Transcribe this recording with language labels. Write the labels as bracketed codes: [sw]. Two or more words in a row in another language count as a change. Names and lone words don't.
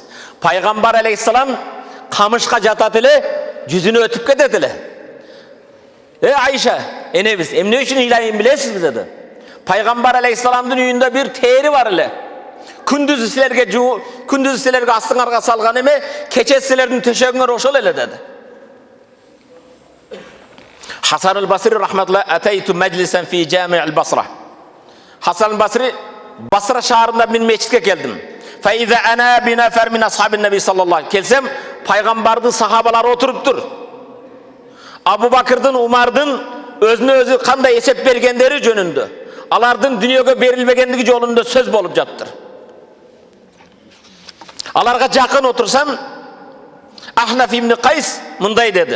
[ky] Пайгамбар алейхиссалам камышка жатат эле, жүзүнө өтүп кетет эле. Айша, энебиз, эмне үчүн ыйлайын билесизби деди. Пайгамбар алейхиссаламдын үйүндө бир тери бар эле. Күндүз силерге астыңарга салган эме, кече силердин төшөгүңөр ошол эле деди. [ar] حسن البصري رحمه الله أتيت مجلسا في جامع البصرة. [ky] Хасан аль-Басри Басра шаарында мен мечитке келдим. [ar] فإذا أنا بنفر من أصحاب النبي صلى الله عليه [ky] келсем, пайгамбардын сахабалары отуруптур. Абу Бакырдын, Умардын өзүнө өзү кандай эсеп бергендери жөнүндө, алардын дүйнөгө берилбегендиги жолунда сөз болуп жаттыр. Аларга жакын отурсам, Ахнаф ибн Кайс мындай деди.